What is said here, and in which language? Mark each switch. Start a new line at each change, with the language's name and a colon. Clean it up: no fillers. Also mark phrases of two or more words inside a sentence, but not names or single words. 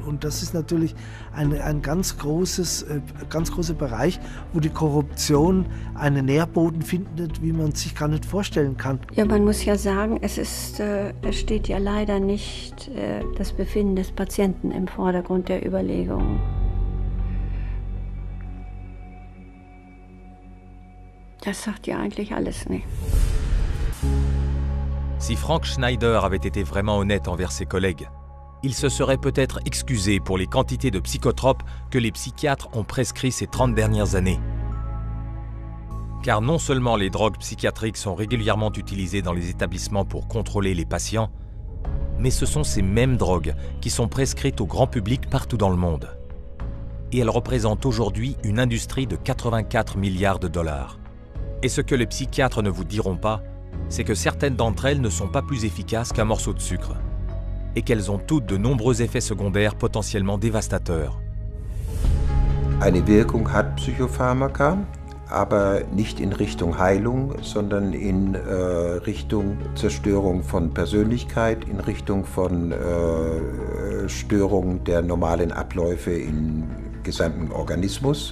German: Und das ist natürlich ein ganz großer Bereich, wo die Korruption einen Nährboden findet, wie man sich gar nicht vorstellen kann. Ja, man muss ja sagen, es steht ja leider nicht das Befinden des Patienten im Vordergrund der Überlegungen. Das sagt ja eigentlich alles, ne?
French: Si Frank Schneider avait été vraiment honnête envers ses collègues, il se serait peut-être excusé pour les quantités de psychotropes que les psychiatres ont prescrits ces 30 dernières années. Car non seulement les drogues psychiatriques sont régulièrement utilisées dans les établissements pour contrôler les patients, mais ce sont ces mêmes drogues qui sont prescrites au grand public partout dans le monde. Et elles représentent aujourd'hui une industrie de 84 milliards de dollars. Et ce que les psychiatres ne vous diront pas, c'est que certaines d'entre elles ne sont pas plus efficaces qu'un morceau de sucre, et qu'elles ont toutes de nombreux effets secondaires potentiellement dévastateurs.
German: Eine Wirkung hat Psychopharmaka, aber nicht in Richtung Heilung, sondern in Richtung Zerstörung von Persönlichkeit, in Richtung von Störung der normalen Abläufe im gesamten Organismus.